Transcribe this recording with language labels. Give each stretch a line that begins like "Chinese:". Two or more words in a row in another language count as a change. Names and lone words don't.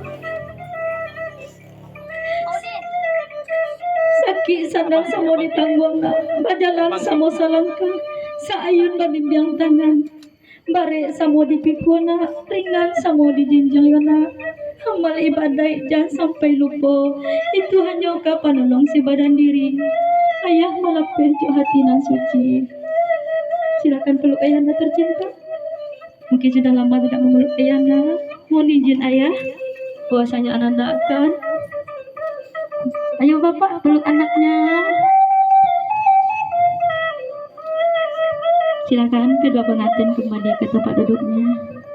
Minangkabau: Sakit sandang samo ditangguang nak, bajalan samo salangka, saayun babimbiang tangan. Bare samo dipikuna, ringan samo dijinjayona.
Indonesian: Amal ibadah jangan sampai lupa. Itu hanya kau penolong si badan diri.
Minangkabau: Ayah melapeh jo hati nan suci.
Indonesian: Silakan peluk ayahanda tercinta. Mungkin sudah lama tidak memeluk ayahanda. Mohon izin ayah, puasanya ananda akan. Ayo bapak peluk anaknya. Silakan kedua pengantin kembali ke tempat duduknya.